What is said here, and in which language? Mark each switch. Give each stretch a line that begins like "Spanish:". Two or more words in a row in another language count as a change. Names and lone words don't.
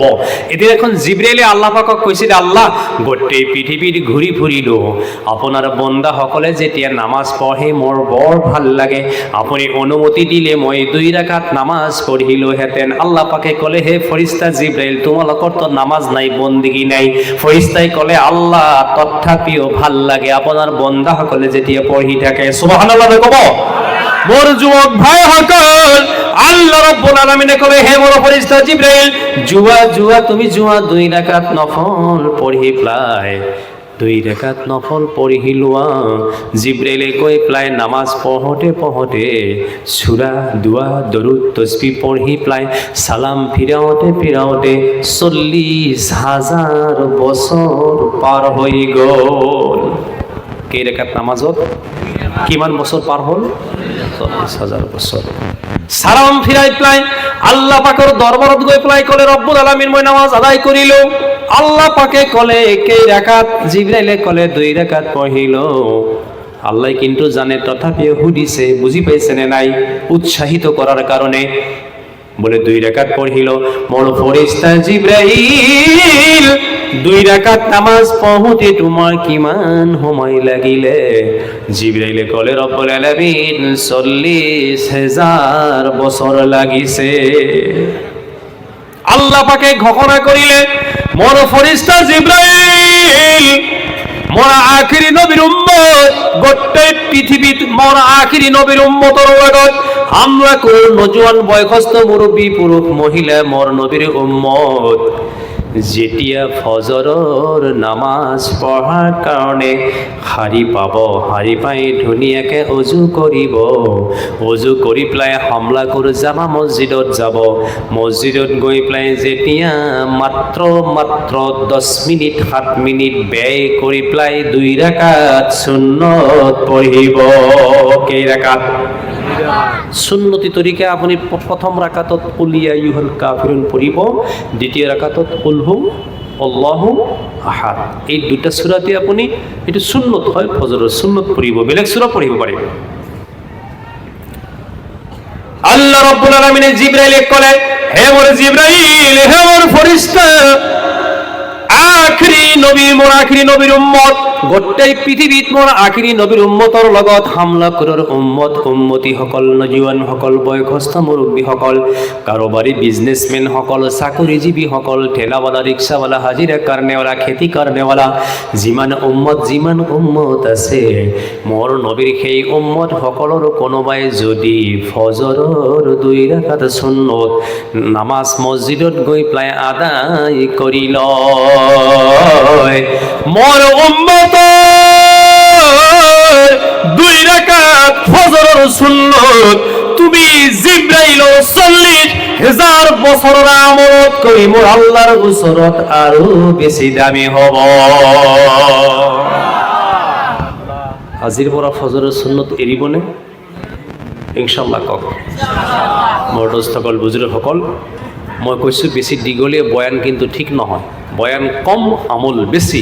Assamese: এতিয়া এখন জিব্ৰাইলে আল্লাহ পাকক কৈছিল, আল্লাহ গোটেই পৃথিৱীত ঘূৰি ফুৰিলো, আপোনাৰ বন্দাসকলে যেতিয়া নামাজ পঢ়ে মোৰ বৰ ভাল লাগে, আপুনি অনুমতি দিলে মই 2 ৰাকাত নামাজ পঢ়িলোহেঁতেন। আল্লাহ পাকে ক'লে, হে ফৰিস্তা জিব্ৰাইল, তোমালোকৰ তো নামাজ নাই, বন্দিগি নাই। ফৰিস্তাই ক'লে, আল্লাহ তথাপিও ভাল লাগে আপোনাৰ বন্দাসকলে যেতিয়া পঢ়ি থাকে। সুবহানাল্লাহ ক'ব। মোৰ যুৱক ভাইসকল, আল্লাহ রাব্বুল আলামিনে কলে, হে মোর ফেরেশতা জিবরাইল, তুমি 2 রাকাত নফল পঢ়ি প্লাই 2 রাকাত নফল পঢ়ি লোৱা। জিবরাইলে কৈ প্লাই নামাজ পঢ়োতে সূরা, দুআ, দরুদ, তসবিহ পঢ়ি প্লাই সালাম ফিৰাওতে 40,000 বছৰ পাৰ হৈ গ'ল। কেই রাকাত নামাজত কিমান বছর পার হল? 40,000 বছর। সালাম ফিরাই প্লাই আল্লাহ পাকের দরবারত গৈ প্লাই কলে, রব্বুল আলামিন মই নামাজ আদায় করিল। আল্লাহ পাকে কলে, কেই রাকাত? জিবরাইলে কলে 2 রাকাত পঢ়িল। আল্লাহ কিন্তু জানে, তথাপিও সুধিছে, বুঝি পাইছে নে নাই? উৎসাহিত করার কারণে বলে 2 রাকাত পঢ়িল। মোর ফেরেশতা জিবরাইল 2 রাকাত নামাজ পঢ়োতে তোমার কিমান সময় লাগিলে? জিবরাইলে কলে, রব্বুল আলামিন 40,000 বছর লাগিছে। আল্লাহ পাকে ঘোষণা করিলে, মোর ফেরেশতা জিবরাইল মোর আখিরি নবীর উম্মত, গোটেই পৃথিবীত মোর আখিরি নবীর উম্মতৰ লগত হামলা করে নজওয়ান বয়সস্থ মুরব্বী পুরুষ মহিলা মোর নবীর উম্মত যেতিয়া ফজৰৰ নামাজ পঢ়াৰ কাৰণে শাৰী পাব, শাৰী পাই ধুনীয়াকৈ অজু কৰিব, অজু কৰি পেলাই হামলা কৰি জামা মছজিদত যাব। মছজিদত গৈ পেলাই যেতিয়া মাত্ৰ 10 মিনিট 7 মিনিট ব্যয় কৰি পেলাই 2 রাকাত সুন্নত পঢ়িব। কেই রাকাত? সুন্নতি তরিকা আপনি প্রথম রাকাতত
Arabic: قل يا أيها الكافرون
Assamese: পড়িব, দ্বিতীয় রাকাতত
Arabic: قل هو الله أحد.
Assamese: এই 2টা সূরাতে আপনি এটা সুন্নত হয়, ফজরের সুন্নত পড়িব, বেলেগ সূরা পড়িব পারিব। আল্লাহ রাব্বুল আলামিন জিবরাইলে কলে, হে মোর জিবরাইল, হে মোর ফেরেশতা, আখিরি নবী মোর আখিরি নবীর উম্মত গোটেই পৃথিৱীত মোৰ আখিৰি নবীৰ উম্মতৰ লগত হামলা কৰাৰ উম্মতিসকল, নজুৱানসকল, বয়সস্থ মুৰব্বীসকল, কাৰোবাৰী বিজনেছমেনসকল, চাকৰিজীৱীসকল, ঠেলাৱালা, ৰিক্সাৱালা, হাজিৰা কাৰণেৱালা, খেতি কাৰণেৱালা, যিমান উম্মত আছে, মোৰ নবীৰ সেই উম্মতসকলৰ কোনোবাই যদি ফজৰৰ 2 ৰাকাত সুন্নত নামাজ মছজিদত গৈ পেলাই আদায় কৰি লয়, মোৰ উম্মতৰ 2 রাকাত ফজরের সুন্নত তুমি জিবরাইল 40,000 বছরের আমলত করি মোর আল্লাহর ওসরত আরো বেশি দামি হব। আজিৰ পৰা ফজরের সুন্নত এৰিবনে? ইনশাআল্লাহ কক। মোৰ দোস্তসকল, বুজুৰ্গসকল, মই কৈছোঁ বেছি দীঘলীয়া বয়ান কিন্তু ঠিক নহয়। বয়ান কম, আমল বেছি।